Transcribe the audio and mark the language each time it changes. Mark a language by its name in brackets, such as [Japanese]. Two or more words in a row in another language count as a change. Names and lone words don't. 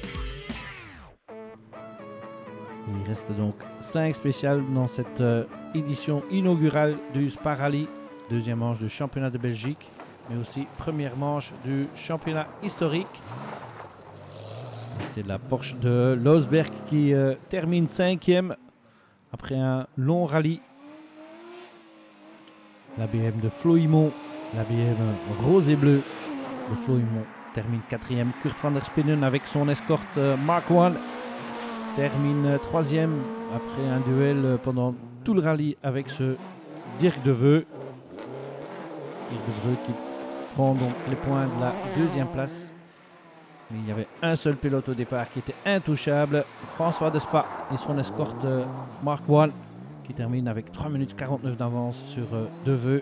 [French] Il reste donc 5 spéciales dans cette édition inaugurale du Spa Rally, deuxième manche du championnat de Belgique, mais aussi première manche du championnat historique. C'est la Porsche de Losberg qui termine 5e après un long rallye. La BM de Floimont, la BM rose et bleue de Floimont termine 4e. Kurt van der Spinnen avec son escorte Mark I termine 3e après un duel pendant tout le rallye avec ce Dirk de Veu. Dirk de Veu qui prend donc les points de la 2e place. Mais il y avait un seul pilote au départ qui était intouchable, François Despas et son escorte Mark I qui termine avec 3 minutes 49 d'avance sur De Veu.